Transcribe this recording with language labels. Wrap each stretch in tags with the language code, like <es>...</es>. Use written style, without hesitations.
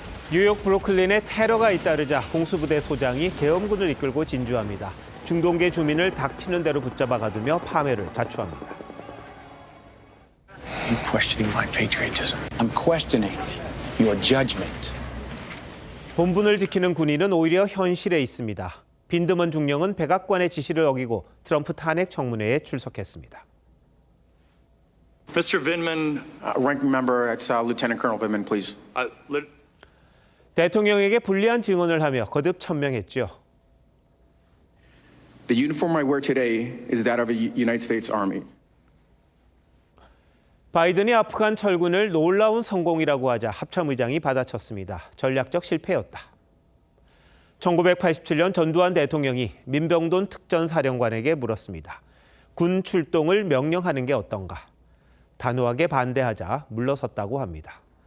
<ko>뉴욕 브루클린에 테러가 잇따르자 공수부대 소장이 계엄군을 이끌고 진주합니다. 중동계 주민을 닥치는 대로 붙잡아 가두며 파멸을 자초합니다.</ko> <en>I'm questioning my patriotism. I'm questioning your judgment.</en> <ko>본분을 지키는 군인은 오히려 현실에 있습니다. 빈드먼 중령은 백악관의 지시를 어기고 트럼프 탄핵 청문회에 출석했습니다.</ko> <en>Mr. Vindman, ranking member, Lieutenant Colonel Vindman, please.</en> <ko>대통령에게 불리한 증언을 하며 거듭 천명했죠.</ko> <en>The uniform I wear today is that of a United States Army.</en> <ko>바이든이 아프간 철군을 놀라운 성공이라고 하자 합참의장이 받아쳤습니다. 전략적 실패였다. 1987년 전두환 대통령이 민병돈 특전사령관에게 물었습니다. 군 출동을 명령하는 게 어떤가? 단호하게 반대하자 물러섰다고 합니다.</ko>